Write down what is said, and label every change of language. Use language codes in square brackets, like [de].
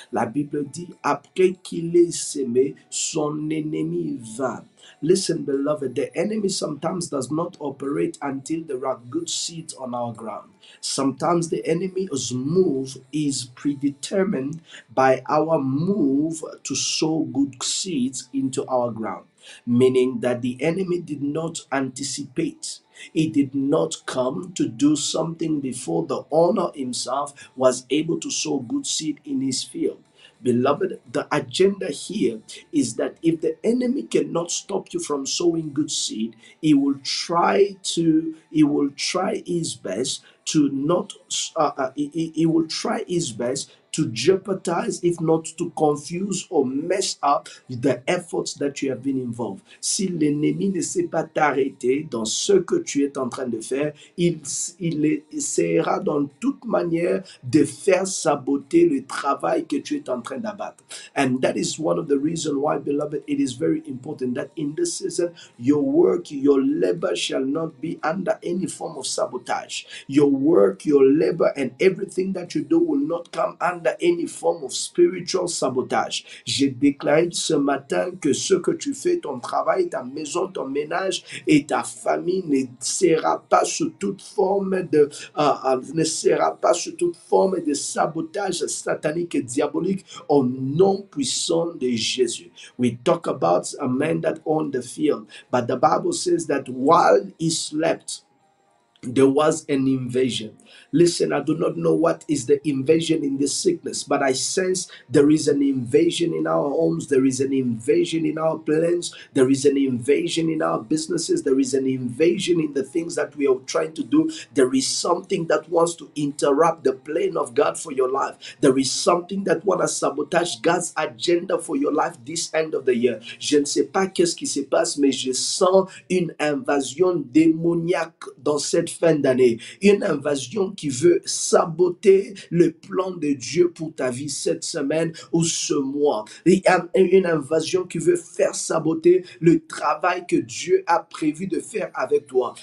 [fr] La Bible dit, après qu'il ait sémé, son ennemi vint. [en] Listen, beloved, the enemy sometimes does not operate until there are good seeds on our ground. Sometimes the enemy's move is predetermined by our move to sow good seeds into our ground, meaning that the enemy did not anticipate. He did not come to do something before the owner himself was able to sow good seed in his field. Beloved, the agenda here is that if the enemy cannot stop you from sowing good seed, he will try his best to not he will try his best to jeopardize, if not to confuse or mess up the efforts that you have been involved. [fr] Si l'ennemi ne sait pas t'arrêter dans ce que tu es en train de faire, il essaiera dans toute manière de faire saboter le travail que tu es en train d'abattre. [en] And that is one of the reasons why, beloved, it is very important that in this season, your work, your labor shall not be under any form of sabotage. Your work, your labor, and everything that you do will not come under any form of spiritual sabotage. [fr] J'ai déclaré ce matin que ce que tu fais, ton travail, ta maison, ton ménage et ta famille ne sera pas sous toute forme de sabotage satanique et diabolique au nom puissant de Jésus. [en] We talk about a man that owned the field, but the Bible says that while he slept, there was an invasion. Listen, I do not know what is the invasion in this sickness, but I sense there is an invasion in our homes, there is an invasion in our plans, there is an invasion in our businesses, there is an invasion in the things that we are trying to do. There is something that wants to interrupt the plan of God for your life. There is something that wants to sabotage God's agenda for your life this end of the year. [fr] Je ne sais pas qu'est-ce qui se passe, mais je sens une invasion démoniaque dans cette fin d'année. Une invasion qui veut saboter le plan de Dieu pour ta vie cette semaine ou ce mois. Il y a une invasion qui veut faire saboter le travail que Dieu a prévu de faire avec toi.